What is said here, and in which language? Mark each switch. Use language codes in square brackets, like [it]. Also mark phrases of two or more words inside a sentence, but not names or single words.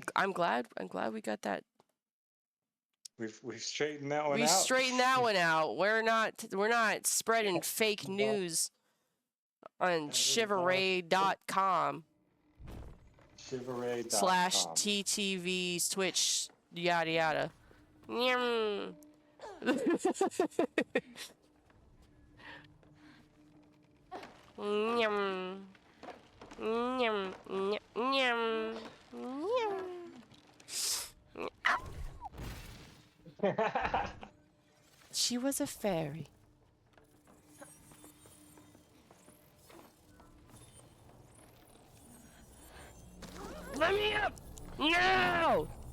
[en] I'm glad we got that. We've straightened that one out. We straightened that one out. We're not spreading fake news on Chivalry.com. Chivalry.com. /TTV's Twitch yada yada. Nyam. Nyam. Nyam. Nyam. Nyam. She was a fairy. Let me up! No!